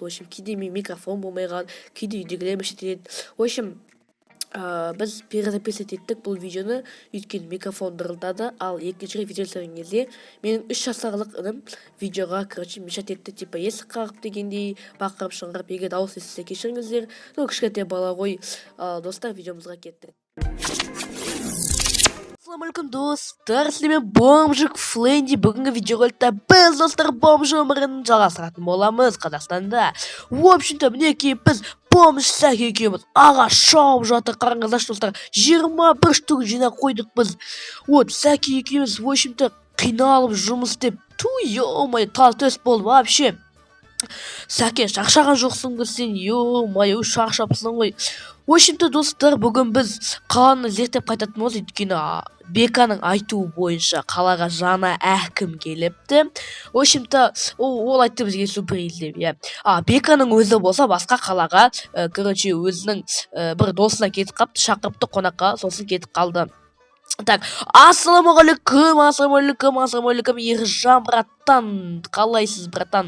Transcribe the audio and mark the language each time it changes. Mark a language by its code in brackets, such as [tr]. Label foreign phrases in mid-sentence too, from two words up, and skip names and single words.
[kk] Общем, кейде микрофон болмай қалады, кейде үйдегілер шетеледі. Общем, біз перезаписывать еттік бұл видеоны, өйткені микрофон дырылдады, ал екінші видео түсірген кезде менің 3 жасарлық інім видеоға мешат етті, типа есік қағып дегендей, бақырып шыңғырып, егер дауыс естісе кешіріңіздер. Кішкентай бала ғой. Достар, видеомызға кеттік. Ассалаумалейкум достар, сіздермен бомжик Фленди. Бүгінгі видеороликта біз достар бомж өмірін жалғастыратын боламыз Қазақстанда. [ru] В общем-то, [kk] мінекей біз бомж Сәке екеуміз аға шауып жатыр. Қараңыздар достар, 21 штук жинап қойдық біз. Вот Сәке екеуміз [ru] в общем-то [kk] қиналып жұмыс істеп, ё-май, тал-төс болды вообще. Сәке, шақшаған жоқсың ба сен? Ё-май, шақшапсың ғой. [ru] В общем-то, [kk] достар, бүгін біз қаланы зерттеп қайтатын боламыз, өйткені Беканың айтуы бойынша қалаға жаңа әкім келіпті. [ru] В общем-то, [kk] ол айтты бізге сюрприз деп, иә. Беканың өзі болса басқа қалаға, өзінің бір досына кетіп қапты, шақырыпты қонаққа, сосын кетіп қалды. Так, ассалаумағалейкум, Ержан, братан, қалайсыз, братан?